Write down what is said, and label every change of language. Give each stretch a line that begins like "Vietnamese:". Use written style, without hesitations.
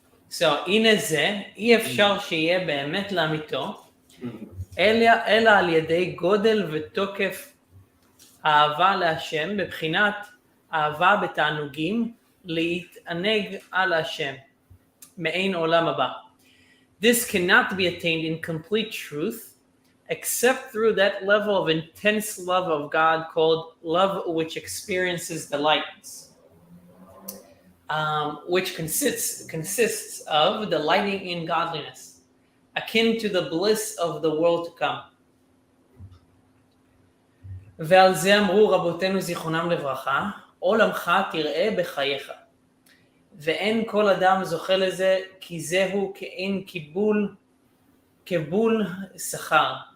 English: So,
Hebrew: הנה זה, אי אפשר שיהיה באמת לאמיתו, אלא על ידי גודל ותוקף אהבה להשם, בבחינת אהבה בתענוגים, להתענג על השם, מעין עולם הבא.
English: This cannot be attained in complete truth, except through that level of intense love of God called love which experiences delights, which consists of delighting in godliness, akin to the bliss of the world to come.
Hebrew: ועל זה אמרו רבותינו זיכרונם לברכה, עולמך תראה בחייך. ואין כל אדם זוכה לזה, כי זהו כאין קיבול שכר.